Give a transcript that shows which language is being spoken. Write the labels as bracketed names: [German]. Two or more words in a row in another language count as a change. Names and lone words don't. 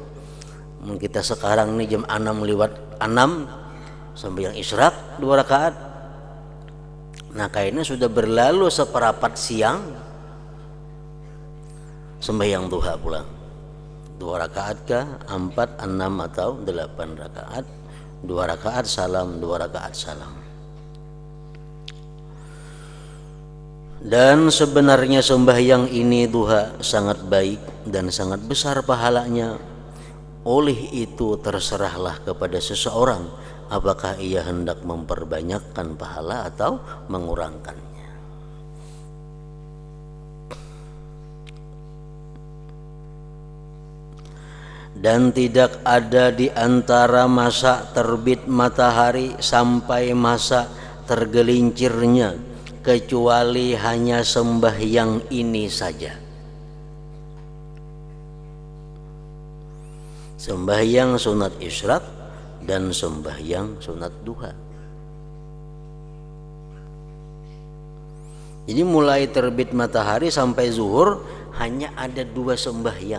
[Malay] Kita sekarang nih jam 6:06 sembahyang isyraq 2 rakaat. Nah, kayaknya sudah berlalu seperapat siang sembahyang duha pulang. 2 rakaat kah? 4, 6 atau 8 rakaat? 2 rakaat salam, 2 rakaat salam. Dan sebenarnya sembahyang ini duha sangat baik dan sangat besar pahalanya. Oleh itu terserahlah kepada seseorang apakah ia hendak memperbanyakkan pahala atau mengurangkannya. Dan tidak ada di antara masa terbit matahari sampai masa tergelincirnya kecuali hanya sembahyang ini saja. Sembahyang sunat isyraq dan sembahyang sunat duha. Jadi mulai terbit matahari sampai zuhur hanya ada 2 sembahyang.